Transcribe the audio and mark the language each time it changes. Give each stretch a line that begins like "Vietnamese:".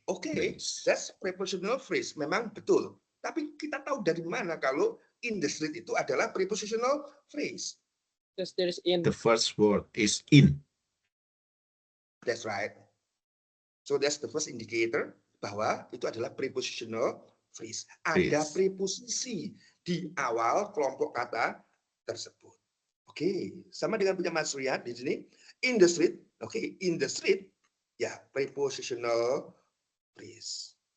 English: Oke, that's prepositional phrase.
Indonesian: Memang betul. Tapi kita tahu dari mana kalau in the street itu adalah prepositional phrase?
English: Because there is in. The first word is in. That's right. So that's the first indicator
Indonesian: bahwa itu adalah
English: prepositional phrase.
Indonesian: Ada preposisi di awal kelompok kata tersebut. Oke, sama dengan punya Mas Riyad di sini.
English: In the street, oke, in the street, ya prepositional phrase.